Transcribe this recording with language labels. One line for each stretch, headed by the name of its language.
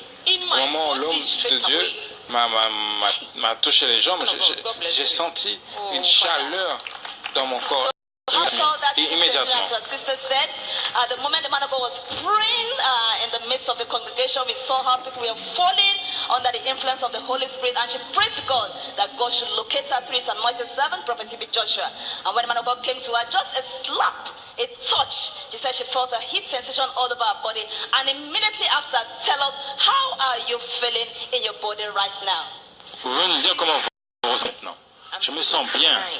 French: Au moment où l'homme de Dieu m'a touché les jambes, j'ai senti une chaleur dans mon corps immédiatement.
English: The moment the man of God was praying in the midst of the congregation, we saw how people were falling under the influence of the Holy Spirit, and she prayed to God that God should locate her through his anointed servant, Prophet Tibi Joshua. And when the man of God came to her, just a slap, a touch, she said she felt a heat sensation all over her body. And immediately after, tell us, how are you feeling in your body right now?
French: Pouvez-vous nous dire comment vous vous sentez maintenant? Je me sens bien.